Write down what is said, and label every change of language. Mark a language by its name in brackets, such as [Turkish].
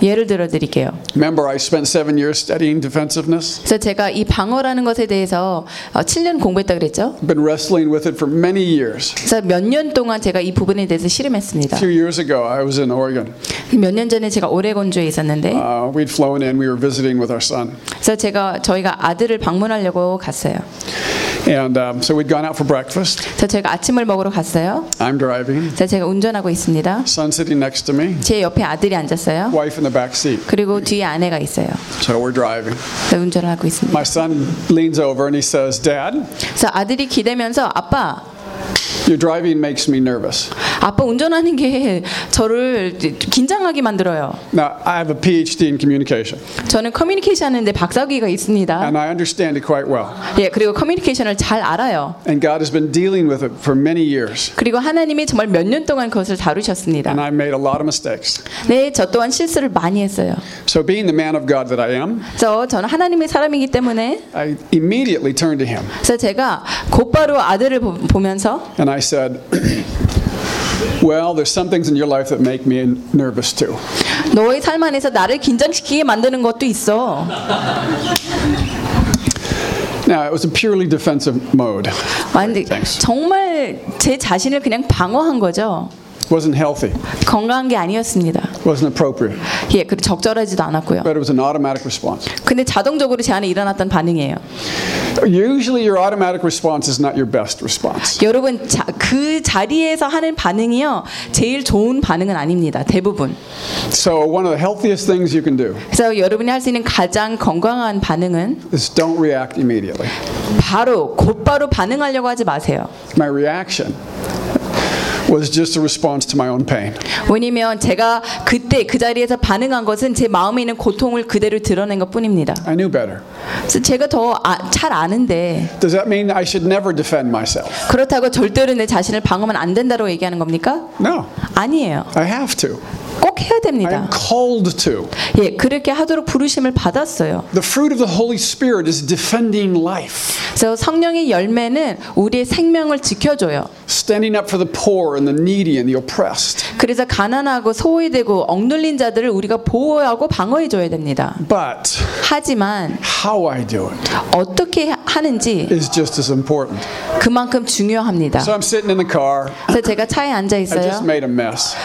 [Korean] 예를 들어 드릴게요. [English] Remember I spent 7 years studying defensiveness? [Korean] 그래서 제가 이 방어라는 것에 대해서 7년 공부했다 그랬죠? [English] Been wrestling with it for many years. [Korean] 그래서 몇 년 동안 제가 이 부분에 대해서 씨름했습니다. [English] Two years ago I was in Oregon. [Korean] 몇 년 전에 제가 오레곤주에 있었는데 [English] we'd flown in, we were visiting with our son. [Korean] 그래서 제가 저희가 아들을 방문하려고 갔어요. [English] And so we'd gone out for breakfast. [Korean] 그래서 제가 아침을 먹으러 갔어요. [English] I'm driving. [Korean] 그래서 제가 운전하고 있습니다. [English] Son sitting next to me. [Korean] 제 옆에 아들이 앉았어요. [English] Wife in the back seat. [Korean] 그리고 뒤에 아내가 있어요. [English] So we're driving. [Korean] 제가 운전을 하고 있습니다. [English] My son leans over and he says, "Dad." [Korean] 그래서 아들이 기대면서 아빠. [English] Your driving makes me nervous. [Korean] 아빠 운전하는 게 저를 긴장하게 만들어요. [English] Now, I have a PhD in communication. [Korean] 저는 커뮤니케이션 하는데 박사학위가 있습니다. [English] And I understand it quite well. [Korean] 예, 그리고 커뮤니케이션을 잘 알아요. [English] And God has been dealing with it for many years. [Korean] 그리고 하나님이 정말 몇 년 동안 그것을 다루셨습니다. [English] And I made a lot of mistakes. [Korean] 네, 저 또한 실수를 많이 했어요. [English] So being the man of God that I am. [Korean] 저는 하나님의 사람이기 때문에 [English] I immediately turned to him. [Korean] 그래서 제가 곧바로 아들을 보면서 [English] And I said, "Well, there's some things in your life that make me nervous too." [Korean] 너의 삶 안에서 나를 긴장시키게 만드는 것도 있어. [English] Now it was a purely defensive mode. [Korean] 완전 정말 제 자신을 그냥 방어한 거죠. [English] Wasn't healthy. [Korean] 건강한 게 아니었습니다. [English] Wasn't appropriate. [Korean] 예, 그 적절하지도 않았고요. [English] But it was an automatic response. [Korean] 근데 자동적으로 제 안에 일어났던 반응이에요. [English] Usually your automatic response is not your best response. [Korean] 여러분 그 자리에서 하는 반응이요. 제일 좋은 반응은 아닙니다. 대부분. [English] So one of the healthiest things you can do. [Korean] 그래서 여러분이 할 수 있는 가장 건강한 반응은 [English] is don't react immediately. [Korean] 바로 곧바로 반응하려고 하지 마세요. [English] My reaction was just a response to my own pain. [Korean] 왜냐면 제가 그때 그 자리에서 반응한 것은 제 마음에 있는 고통을 그대로 드러낸 것뿐입니다. [English] I knew better. [Korean] 제가 더 잘 아는데. [English] Does that mean I should never defend myself? [Korean] 그렇다고 절대로 내 자신을 방어하면 안 된다고 얘기하는 겁니까? [English] No. [Korean] 아니에요. [English] I have to. [Korean] 꼭 해야 됩니다. [English] I'm called to. [Korean] 예, 그렇게 하도록 부르심을 받았어요. [English] The fruit of the Holy Spirit is defending life. [Korean] 그래서 성령의 열매는 우리의 생명을 지켜줘요. [English] Standing up for the poor and the needy and the oppressed. [Korean] 그래서 가난하고 소외되고 억눌린 자들을 우리가 보호하고 방어해 줘야 됩니다. [English] But [Korean] 하지만 [English] how I do it [Korean] 어떻게 하는지 [English] is just as important. [Korean] 그만큼 중요합니다. [English] So I'm sitting in the car. [Korean] 그래서 제가 차에 앉아 있어요. [English] I just made a mess.